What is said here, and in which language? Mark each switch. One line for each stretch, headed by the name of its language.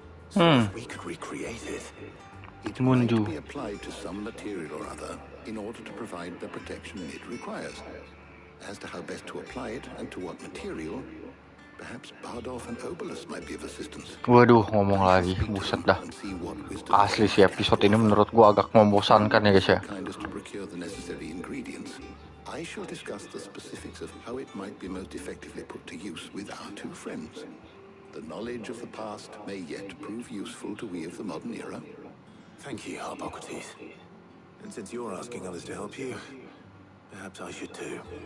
English: So if we could recreate it, it might be applied to some material or other in order to provide the protection it requires. As to how best to apply it and to what material, Perhaps Bardolph and Obolus might be of assistance.
Indonesian: Waduh, ngomong lagi, buset dah. Asli sih episode ini menurut gua agak membosankan ya guys ya.
English: Kindest to procure the necessary ingredients. I shall discuss the specifics of how it might be most effectively put to use with our two friends. The knowledge of the past may yet prove useful to we of the modern era. Thank you, Hippocrates. And since you're asking others to help you, perhaps I should too.